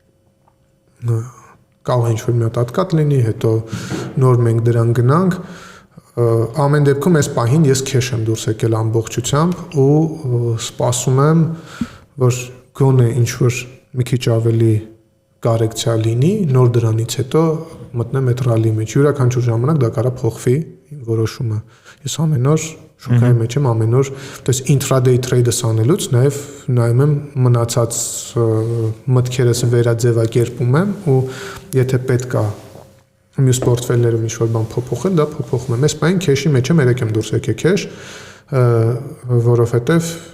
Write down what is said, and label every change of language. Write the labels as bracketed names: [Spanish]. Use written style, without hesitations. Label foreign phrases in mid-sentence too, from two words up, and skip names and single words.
[Armenian] Կարող է ինչ-որ մի հատ ատկատ լինի, հետո նոր մենք դրան գնանք։ Ամեն դեպքում այս պահին ես քեշ եմ դուրս եկել ամբողջությամբ ու սպասում եմ, որ գոնե ինչ-որ մի քիչ ավելի կարեկցիա լինի, նոր դրանից հետո մտնեմ այդ ռալի մեջ։ Յուրաքանչյուր ժամանակ դա կարա փոխվի, որոշումը։ Ես ամեն օր շուկայի մեջ եմ, ամեն օր, [Russian] то есть [English] intraday trade- [Armenian] ը անելուց նաև նայում եմ մնացած մտքերս վերաձևակերպում եմ ու եթե պետք է մյուս պորտֆելներում ինչ-որ բան փոփոխել, դա փոփոխում եմ։ Այս բանը քեշի մեջ եմ, երեք եմ դուրս եկել քեշ, որովհետև